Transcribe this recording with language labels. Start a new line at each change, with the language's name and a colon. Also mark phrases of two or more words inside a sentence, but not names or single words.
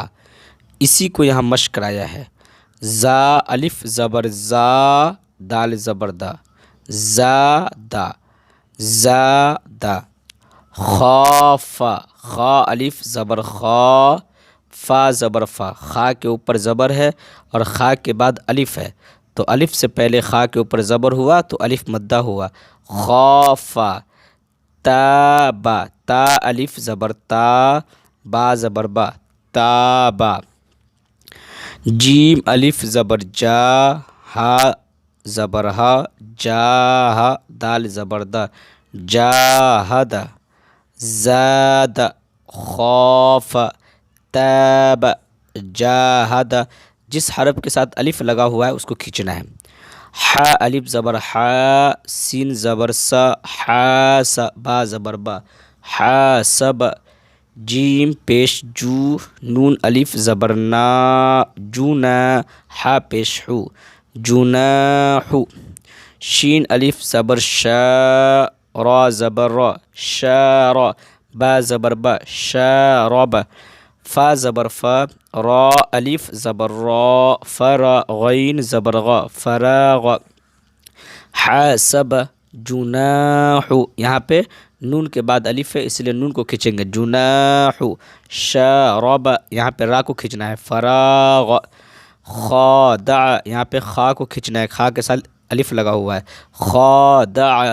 Urdu: اسی کو یہاں مشق کرایا ہے۔ زا الف زبر زا، دال زبر دا، زا دا، زا دا۔ خا فا، خا الف زبر خا، فا زبر فا۔ خا کے اوپر زبر ہے اور خا کے بعد الف ہے، تو الف سے پہلے خا کے اوپر زبر ہوا تو الف مدہ ہوا۔ خا فا۔ تا با، تا الف زبر تا، با زبر با، تا با۔ جیم الف زبر جا، ہا زبر ہا، جا ہا، دال زبر دا، جاہد۔ زاد خوف تاب جاہد۔ جس حرف کے ساتھ الف لگا ہوا ہے اس کو کھینچنا ہے۔ ح الف زبر حا، سین زبر سا، حاس، با زبر با، حاسب۔ جیم پیش جو، نون الف زبر نا، جونا، ہا پیش حو، جناح۔ شین الف زبر شا، را زبر را، شارا، با زبر با، شارب۔ فا زبر فا، را الف زبر را، فرا، غین زبر غا، فراغ۔ حاسب جناح، یہاں پہ نون کے بعد الف ہے اس لیے نون کو کھینچیں گے، جناح۔ شارب، یہاں پہ را کو کھینچنا ہے، فراغ۔ خادع، یہاں پہ خا کو کھینچنا ہے، خا کے ساتھ الف لگا ہوا ہے، خادع۔